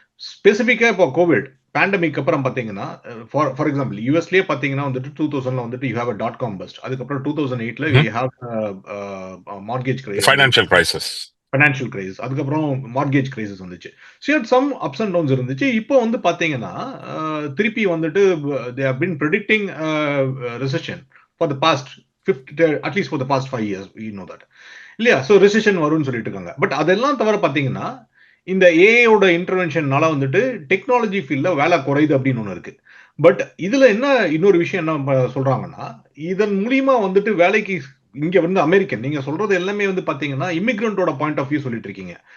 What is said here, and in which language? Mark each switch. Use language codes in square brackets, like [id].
[ta] ஸ்பெசிஃபிக்கா இப்போ Covid pandemic அப்புறம் பாத்தீங்கன்னா [en] for example [ta] யூஎஸ்லயே பாத்தீங்கன்னா வந்துட்டு 2000ல வந்துட்டு [en] You have a .com first. [ta] அதுக்கப்புறம் 2008ல [en] We have mortgage crisis, financial crisis. [ta] அதுக்கப்புறம் மார்கேஜ் கிரைசிஸ் வந்துச்சு. [en] so some ups and downs [ta] இருந்துச்சு. இப்போ வந்து பாத்தீங்கன்னா திருப்பி வந்துட்டு [en] they have been predicting recession for the past at least for the past 5 years, you know that [ta] இல்லையா? ஸோ ரெசிஷன் வரும்னு சொல்லிட்டு இருக்காங்க. பட் அதெல்லாம் தவிர பாத்தீங்கன்னா இந்த ஏஐயோட இன்டர்வென்ஷன்னால வந்துட்டு டெக்னாலஜி ஃபீல்ட்ல வேலை குறையுது அப்படின்னு ஒன்று இருக்கு. பட் இதுல என்ன இன்னொரு விஷயம் என்ன சொல்றாங்கன்னா இதன் மூலியமா வந்துட்டு வேலைக்கு இங்க வந்து அமெரிக்கன் நீங்க சொல்றது எல்லாமே வந்து பாத்தீங்கன்னா இமிகிரண்டோட [en] point of view [ta] சொல்லிட்டு இருக்கீங்க.